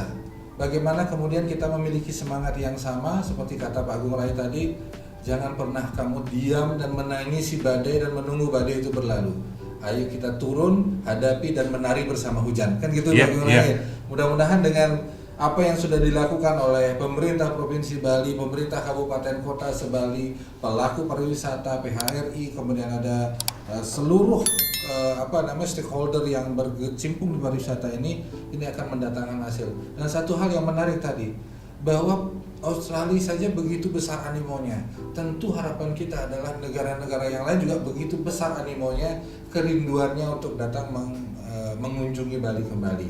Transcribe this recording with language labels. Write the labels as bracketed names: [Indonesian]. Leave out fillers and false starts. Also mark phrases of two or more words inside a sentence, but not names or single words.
[Indonesian] Bagaimana kemudian kita memiliki semangat yang sama seperti kata Pak Agung Rai tadi. Jangan pernah kamu diam dan menangisi badai dan menunggu badai itu berlalu. Ayo kita turun, hadapi dan menari bersama hujan. Kan gitu Pak Agung Rai. Mudah-mudahan dengan apa yang sudah dilakukan oleh pemerintah Provinsi Bali, pemerintah Kabupaten Kota Sebali, pelaku pariwisata, PHRI, kemudian ada seluruh stakeholder yang berkecimpung di pariwisata ini akan mendatangkan hasil. Dan satu hal yang menarik tadi, bahwa Australia saja begitu besar animonya. Tentu harapan kita adalah negara-negara yang lain juga begitu besar animonya, kerinduannya untuk datang mengunjungi Bali kembali.